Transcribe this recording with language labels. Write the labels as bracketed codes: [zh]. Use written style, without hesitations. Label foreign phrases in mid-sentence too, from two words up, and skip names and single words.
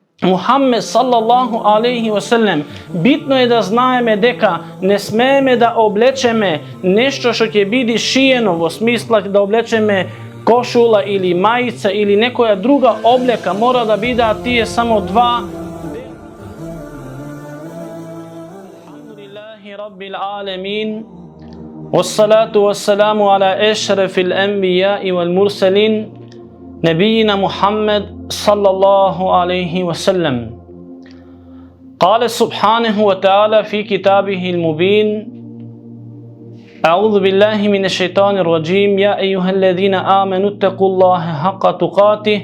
[mk] Muhammed [ar] صلى الله عليه وسلم, [bs] bitno je da [mk] знаеме дека не смееме да облечеме нешто што ќе биде шиено, во смисла да облечеме кошула или мајца или некоја друга облека, мора да бидат тие само два. [ar] الحمد لله رب العالمين والصلاة والسلام على أشرف الأنبياء والمرسلين, نبينا محمد صلى الله عليه وسلم. قال سبحانه وتعالى في كتابه المبين: أعوذ بالله من الشيطان الرجيم، يا أيها الذين آمنوا اتقوا الله حق تقاته